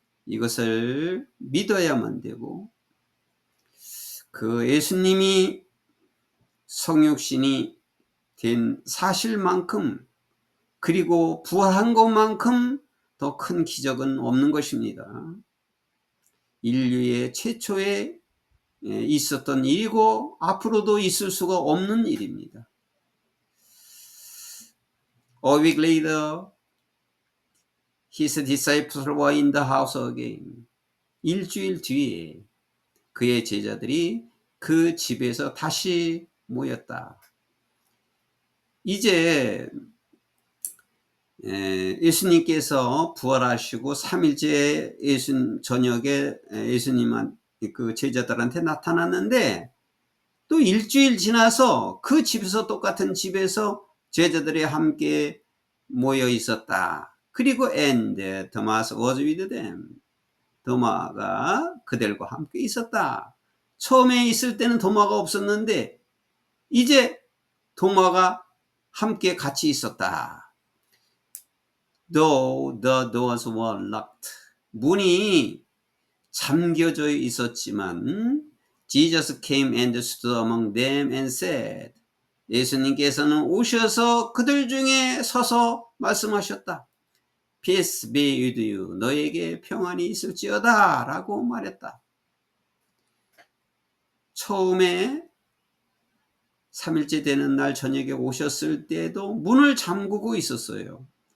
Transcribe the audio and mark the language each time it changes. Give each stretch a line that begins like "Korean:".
Korean: 이것을 믿어야만 되고 그 예수님이 성육신이 된 사실만큼 그리고 부활한 것만큼 더 큰 기적은 없는 것입니다. 인류의 최초에 있었던 일이고 앞으로도 있을 수가 없는 일입니다.
English: A week later, his disciples were in the house again.
Korean: 일주일 뒤에 그의 제자들이 그 집에서 다시 모였다. 이제 예수님께서 부활하시고 3일째 저녁에 예수님한 그 제자들한테 나타났는데 또 일주일 지나서 그 집에서 똑같은 집에서 제자들이 함께 모여 있었다. 그리고
English: and Thomas was with them.
Korean: 도마가 그들과 함께 있었다. 처음에 있을 때는 도마가 없었는데 이제 도마가 함께 같이 있었다.
English: Though the doors were locked.
Korean: 문이 잠겨져 있었지만
English: Jesus came and stood among them and said.
Korean: 예수님께서는 오셔서 그들 중에 서서 말씀하셨다.
English: Peace be with you.
Korean: 너에게 평안이 있을지어다 라고 말했다. 처음에 3일째 되는 날 저녁에 오셨을 때도 문을 잠그고 있었어요.